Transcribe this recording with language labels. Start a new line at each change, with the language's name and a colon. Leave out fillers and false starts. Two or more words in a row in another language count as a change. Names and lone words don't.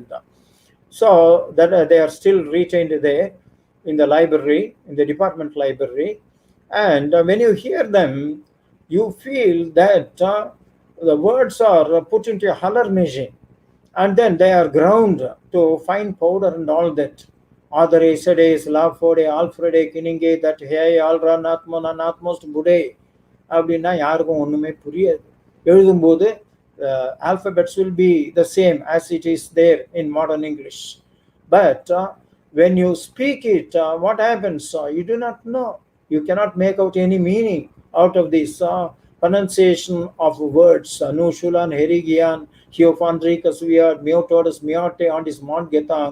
English: So that they are still retained there in the library, in the department library. And when you hear them, you feel that the words are put into a huller machine, and then they are ground to fine powder and all that. Adare, Sade, Lavfode, Alfrede, Kininge, that hey, Alra, Natmona, Natmost, Bude.
Tamil: அப்படின்னா யாருக்கும் ஒன்றுமே புரியாது. எழுதும்போது
English: alphabets will be the same as it is there in modern English. But when you speak it, what happens? You do not know. You cannot make out any meaning out of this pronunciation of words. Nushulan, Herigian, Hiofandricus, Viad, Miotodas, Miote, on his Mount Getang.